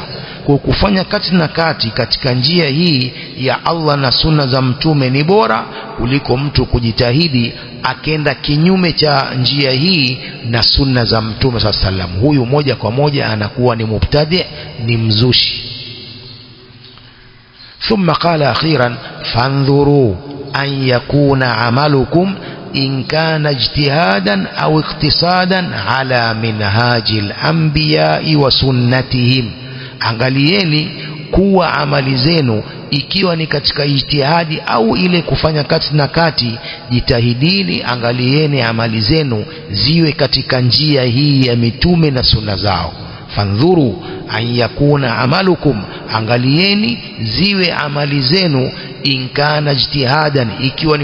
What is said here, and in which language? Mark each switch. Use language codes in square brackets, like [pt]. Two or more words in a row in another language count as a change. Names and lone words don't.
[sw] Kwa kufanya kati na kati katika njia hii ya Allah na sunna za mtume ni bora kuliko mtu kujitahidi akenda kinyume cha njia hii na sunna za mtume [ar] صلى الله عليه وسلم. [sw] Huyu moja kwa moja anakuwa ni mubtadi, ni mzushi. [ar] ثم قال أخيرا: فانظروا أن يكون عملكم إن كان اجتهادا أو اقتصادا على منهاج الأنبياء وسنتهم. [sw] angalieni kuwa amali zenu ikiwa ni katika ijtihadi au ile kufanya kati na kati, jitahidini, angalieni amali zenu ziwe katika njia hii ya mitume na sunna zao. [ar] فانظروا أن يكون عملكم, [sw] angalieni ziwe amali zenu, [ar] إن كان اجتهادا, [sw] ikiwa ni